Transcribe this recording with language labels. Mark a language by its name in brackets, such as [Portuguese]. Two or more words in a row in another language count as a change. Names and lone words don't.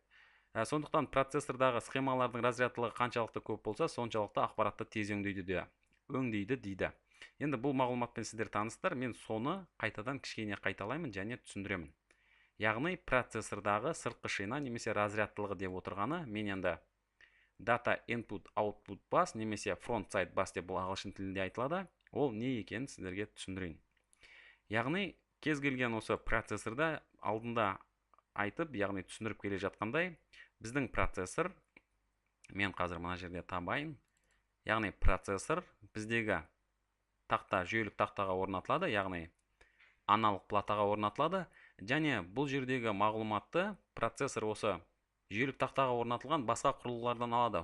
[Kazakh] Сондықтан процессордағы схемалардың разрядтылығы қаншалықты көп болса, соншалықты ақпаратты тез өңдейді дейді. Енді бұл мағлұматпен сіздер таныстар, мен соны қайтадан кішкене қайталаймын және түсіндіремін. Яғни процессордағы сыртқы шина немесе разрядтылығы деп отырғаны, мен енді [English] data input output bus [Kazakh] немесе [English] front side bus [Kazakh] деп бұл ағылшын тілінде айтылады, ол не екенін сіздерге түсіндірейін. Яғни кез келген осы процессорда алдында айтып, яғни түсіндіріп келе жатқандай, біздің процессор, мен қазір мына жерде табайын, яғни процессор біздегі тақта, жүйелік тақтаға орнатылады, яғни аналық платаға орнатылады, және бұл жердегі мағлұматты процессор осы жүйелік тақтаға орнатылған басқа құрылғылардан алады.